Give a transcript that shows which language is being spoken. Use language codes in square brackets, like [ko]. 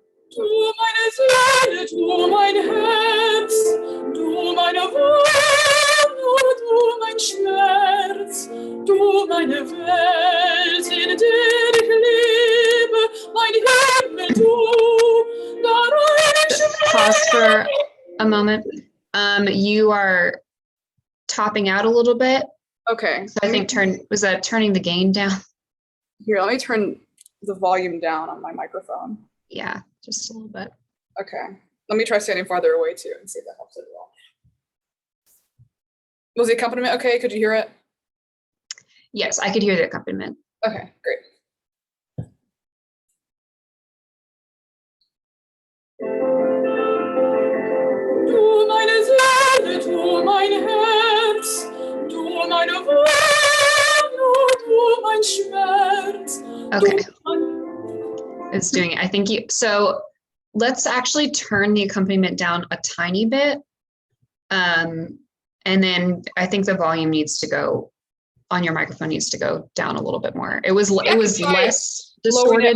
[de] Du meine Seele, du mein Herz, du meine Wonne, du mein Schmerz, du meine Welt, in der ich lebe, mein Himmel, du, darin ich schwebe. [en] Pause for a moment. You are topping out a little bit. Okay. So I think was that turning the gain down? Here, let me turn the volume down on my microphone. Yeah, just a little bit. Okay. Let me try standing farther away too and see if that helps at all. Was the accompaniment okay? Could you hear it? Yes, I could hear the accompaniment. Okay, great. [de] Du meine Seele, du mein Herz, du meine Wonne, du mein Schmerz. [en] Okay. It's doing it. I think so let's actually turn the accompaniment down a tiny bit. And then I think the volume needs to go on your microphone needs to go down a little bit more. It was less distorted.